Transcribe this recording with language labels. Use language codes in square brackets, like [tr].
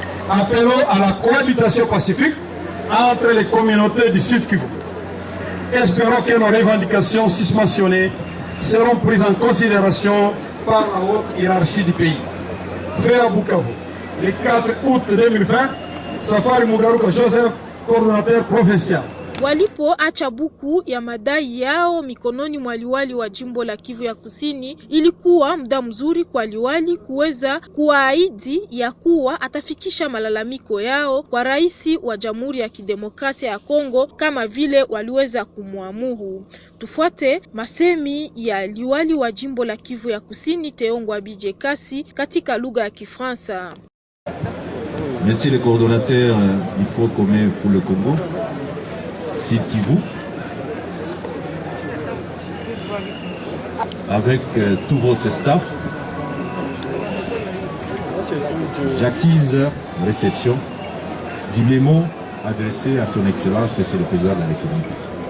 [fr] Appelons à la cohabitation pacifique entre les communautés du Sud Kivu. Espérons que nos revendications susmentionnées seront prises en considération par la haute hiérarchie du pays. Fait à Bukavu, le 4 août 2020, Safari Mugaruka Joseph, coordonnateur provincial. [sw] Walipoacha buku ya madai yao mikononi mwa liwali wa jimbo la Kivu ya Kusini, ilikuwa muda mzuri kwa liwali kuweza kuahidi ya kuwa atafikisha malalamiko yao kwa rais wa Jamhuri ya Kidemokrasia ya Kongo kama vile waliweza kumwamuru. Tufuate masemi ya liwali wa jimbo la Kivu ya Kusini Teongwa Abidjekasi katika lugha ya Kifaransa. [fr] Monsieur le coordonnateur du Front commun pour le Congo, Sud Kivu, avec tout votre staff, j'acquise réception du mémo adressé à son Excellence, Monsieur le Président de la République.